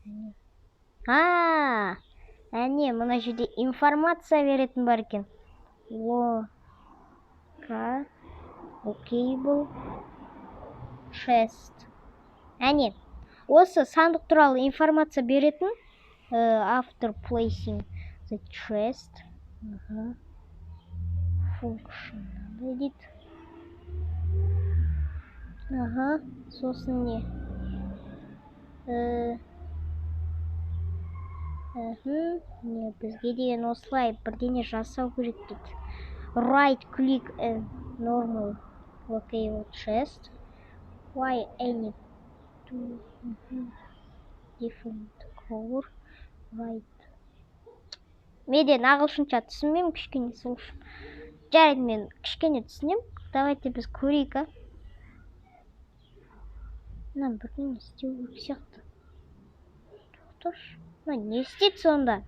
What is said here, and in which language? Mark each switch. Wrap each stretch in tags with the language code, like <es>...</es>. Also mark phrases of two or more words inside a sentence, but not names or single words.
<kk>Әне, мына жерде информация беретін бар екен.</kk> <en>Locable chest.</en> <kk>Әне, осы сандық туралы информация беретін.</kk> <en>After placing the chest. Function.</en> <kk>Дейді. Сосын не? Не, бізге деген осылай бірдене жасау керек дейді.</kk> <en>Right click and normal locable chest. Why any two different color? Right.</en> <kk>Меден ағылшынша түсінмеймін, кішкене сол үшін. Жарайды, мен кішкене түсінем. Давайте біз көрейік. Мына бірден істеу керек сияқты. Тоқташы. Не істейді сонда?</kk>